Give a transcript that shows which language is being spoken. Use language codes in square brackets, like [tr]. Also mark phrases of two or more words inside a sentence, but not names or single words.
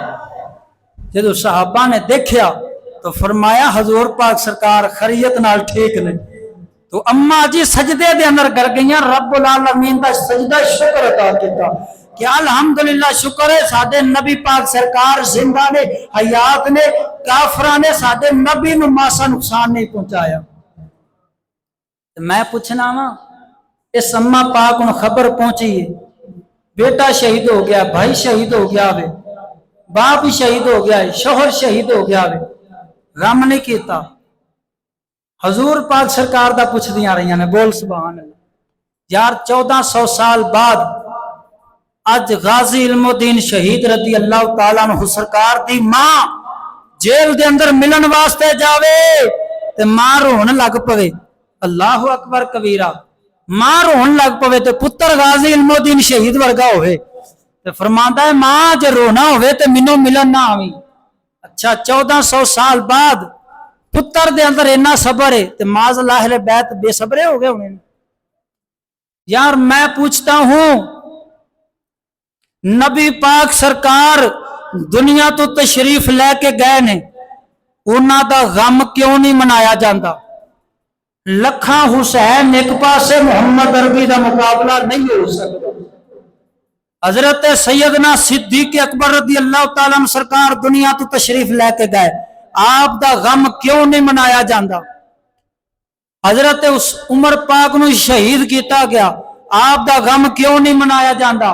[pa] جدو صحابہ نے دیکھیا تو فرمایا، حضور پاک سرکار خریت نال ٹھیک نے۔ تو اماں جی سجدے دے اندر کر گئیاں، رب العالمین دا سجدہ شکر عطا کیتا کہ الحمدللہ شکر ہے ساڈے نبی پاک سرکار زندہ نے، حیات نے، کافراں نے ساڈے نبی نو ماسا نقصان نہیں پہنچایا۔ میں پوچھنا وا، اس اماں پاک نو خبر پہنچی ہے بیٹا شہید ہو گیا، بھائی شہید ہو گیا وے، باپ شہید ہو گیا ہے، شوہر شہید ہو گیا وے، غم نہیں کیتا۔ حضور پاک سرکار دا پوچھ دیاں رہیاں نے، بول [ar] سبحان اللہ۔ [pa] یار 1400 سال بعد اج غازی علم الدین شہید [ar] رضی اللہ تعالیٰ عنہ [pa] سرکار دی ماں جیل دے اندر ملن واسطے جاوے تے ماں رون لگ پوے۔ [ar] اللہ اکبر کبیرہ۔ [pa] ماں رون لگ پوے تے پتر غازی علم الدین شہید ورگا ہوئے تے فرماندا ہے، ماں جے رونا ہوئے تے منو ملن نہ آویں۔ اچھا 1400 سال بعد پتر دے اندر اتنا صبر ہے تے [ar] معاذ اللہ [pa] اہل بیت بے صبرے ہو گئے ہوئے۔ یار [ur] میں پوچھتا ہوں، [pa] نبی پاک سرکار دنیا تو تشریف لے کے گئے نے، انہاں دا غم کیوں نہیں منایا جاندہ؟ لکھاں حسین ایک پاسے محمد عربی دا مقابلہ نہیں ہو سکتا۔ حضرت سیدنا صدیق اکبر [ar] رضی اللہ تعالیٰ عنہ [pa] سرکار دنیا تو تشریف لے کے گئے، آپ دا غم کیوں نہیں منایا جاندہ؟ حضرت عمر پاک نو شہید کیتا گیا، آپ دا غم کیوں نہیں منایا جاندہ؟